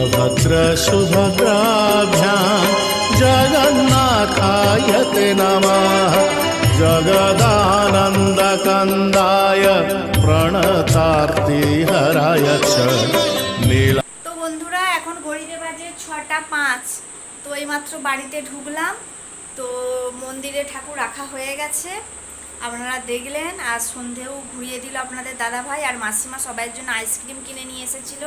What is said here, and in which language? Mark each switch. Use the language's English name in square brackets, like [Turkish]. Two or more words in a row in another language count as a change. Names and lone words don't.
[Sanskrit] सुभद्र सुभद्राभ्यां जगन्नाथाय ते नमः जगदानन्दकन्दाय प्रणतार्तिहराय च नीला। [Bangla] তো বন্ধুরা এখন ঘড়িতে বাজে 6:05। তো এইমাত্র বাড়িতে ঢুকলাম, তো মন্দিরে ঠাকুর রাখা হয়ে গেছে আপনারা দেখলেন। আর সন্ধেও ঘুরিয়ে দিল আপনাদের দাদাভাই আর মাসিমা সবাইয়ের জন্য আইসক্রিম কিনে নিয়ে এসেছিলো।